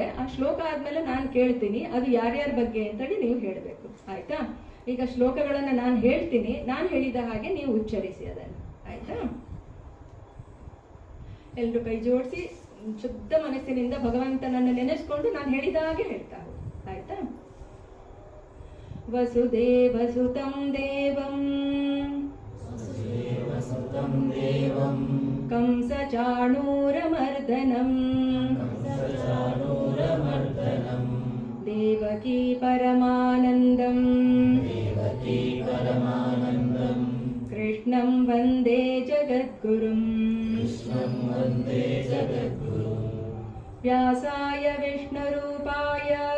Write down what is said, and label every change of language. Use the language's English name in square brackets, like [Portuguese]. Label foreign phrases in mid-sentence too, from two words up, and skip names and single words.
[Kannada] ಆ ಶ್ಲೋಕ ಆದ್ಮೇಲೆ ನಾನು ಕೇಳ್ತೀನಿ ಅದು ಯಾರ್ಯಾರ ಬಗ್ಗೆ ಅಂತೇಳಿ ನೀವು ಹೇಳಬೇಕು, ಆಯ್ತಾ? ಈಗ ಶ್ಲೋಕಗಳನ್ನು ನಾನು ಹೇಳ್ತೀನಿ, ನಾನು ಹೇಳಿದ ಹಾಗೆ ನೀವು ಉಚ್ಚರಿಸಿ ಅದನ್ನು, ಆಯ್ತಾ? ಎಲ್ಲರೂ ಕೈ ಜೋಡಿಸಿ ಶುದ್ಧ ಮನಸ್ಸಿನಿಂದ ಭಗವಂತನನ್ನು ನೆನೆಸ್ಕೊಂಡು ನಾನು ಹೇಳಿದ ಹಾಗೆ ಹೇಳ್ತಾ ಹೋಗಿ, ಆಯ್ತಾ? [Sanskrit] ವಸುದೇವಸುತಂ ದೇವಂ ಕಂಸ ಚಾಣೂರಮರ್ದನಂ ದೇವಕೀ ಪರಮಾನಂದಂ ಕೃಷ್ಣಂ ವಂದೇ ಜಗದ್ಗುರುಂ ವ್ಯಾಸಾಯ ವಿಷ್ಣುರೂಪಾಯ